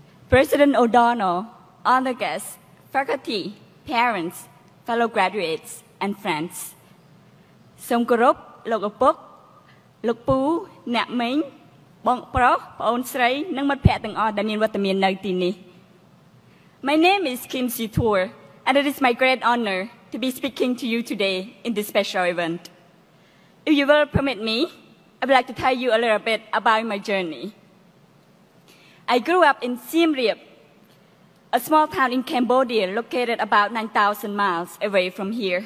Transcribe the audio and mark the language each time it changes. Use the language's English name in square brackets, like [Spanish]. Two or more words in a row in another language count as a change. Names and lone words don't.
[English] President O'Donnell, honor guests, faculty, parents, fellow graduates, and friends. [Khmer] សូមគោរពលោកឪពុកលោកពូអ្នកមីងបងប្រុសប្អូនស្រីនិងមិត្តភ័ក្តិទាំងអស់ដែលមានវត្តមាននៅទីនេះ [English] My name is Kimsy and it is my great honor to be speaking to you today in this special event. If you will permit me, I would like to tell you a little bit about my journey. I grew up in Siem Reap, a small town in Cambodia located about 9,000 miles away from here.